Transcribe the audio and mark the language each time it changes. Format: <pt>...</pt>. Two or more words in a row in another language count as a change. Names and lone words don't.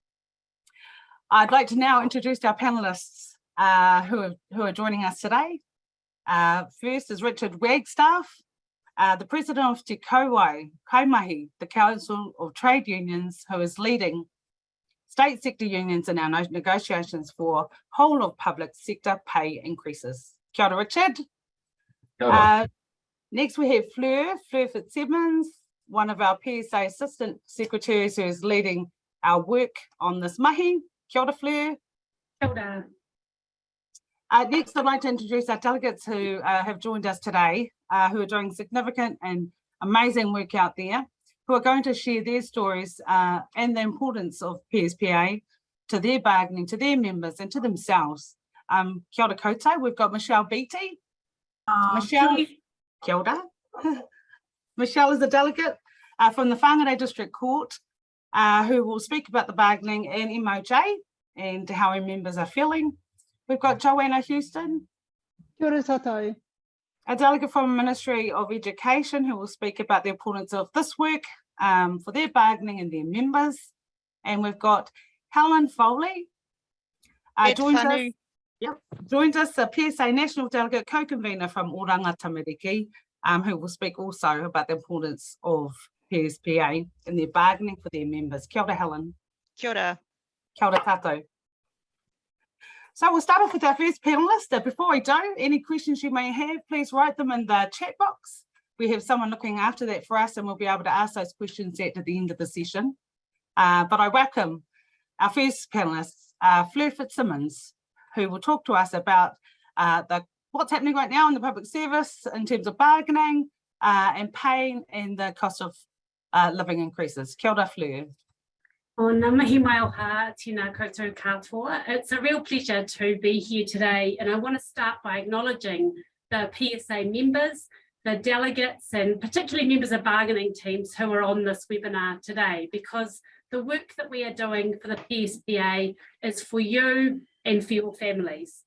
<en>I'd like to now introduce our panellists who are joining us today. First is Richard Wagstaff, the President of Te Kaimahi, the Council of Trade Unions, who is leading state sector unions in our negotiations for whole of public sector pay increases.</en> <mi>Kia ora, Richard. Kia ora.</mi> <en>Next we have Fleur Fitzsimmons, one of our PSA Assistant Secretaries who is leading our work on this mahi.</en> <mi>Kia ora, Fleur. Kia ora.</mi> <en>Next, I'd like to introduce our delegates who have joined us today, who are doing significant and amazing work out there, who are going to share their stories and the importance of PSPA to their bargaining, to their members and to themselves.</en> <mi>Kia ora koutou,</mi> <en>we've got Michelle Beattie.</en> <mi>Michelle, kia ora.</mi> <en>Michelle is a delegate from the Whangarei District Court who will speak about the bargaining and MOJ and how our members are feeling. We've got Joanna Houston.</en> <mi>Kia ora tātou.</mi> <en>A delegate from the Ministry of Education who will speak about the importance of this work for their bargaining and their members. And we've got Helen Foley. Joins us, a PSA National Delegate Co-Convener from Oranga Tamariki, who will speak also about the importance of PSPA and their bargaining for their members.</en> <mi>Kia ora, Helen. Kia ora. Kia ora tātou.</mi> <en>So we'll start off with our first panellist. Before we do, any questions you may have, please write them in the chat box. We have someone looking after that for us and we'll be able to ask those questions at the end of the session. But I welcome our first panellist, Fleur Fitzsimmons, who will talk to us about what's happening right now in the public service in terms of bargaining and pay and the cost of living increases.</en> <mi>Kia ora, Fleur. Ngā mihi mai o hā, tēnā koutou katoa.</mi> <en>It's a real pleasure to be here today, and I want to start by acknowledging the PSA members, the delegates, and particularly members of bargaining teams who are on this webinar today, because the work that we are doing for the PSPA is for you and for your families.</en>